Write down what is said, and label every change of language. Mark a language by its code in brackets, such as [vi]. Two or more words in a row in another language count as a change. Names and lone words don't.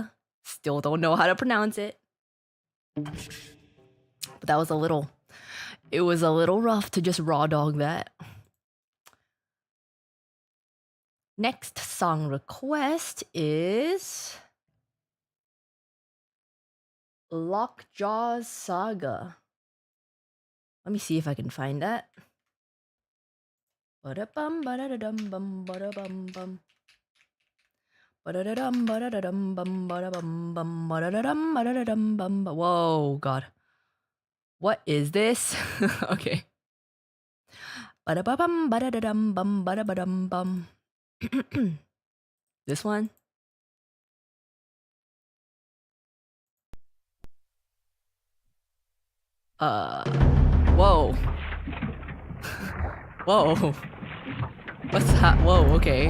[en] Still don't know how to pronounce it. But that was it was a little rough to just raw dog that. Next song request is Lockjaw's Saga. Let me see if I can find that. Ba-da-bum, ba-da-da-dum-bum, ba-da-bum-bum. Ba-da-da-dum, ba-da-da-dum-bum, ba-da-bum-bum, ba-da-da-dum, ba-da-da-dum-bum. Whoa, God. What is this? Okay. Ba-da-ba-bum, ba-da-da-dum-bum, ba-da-ba-dum-bum. This one? Whoa. Whoa. What's that? Whoa, okay.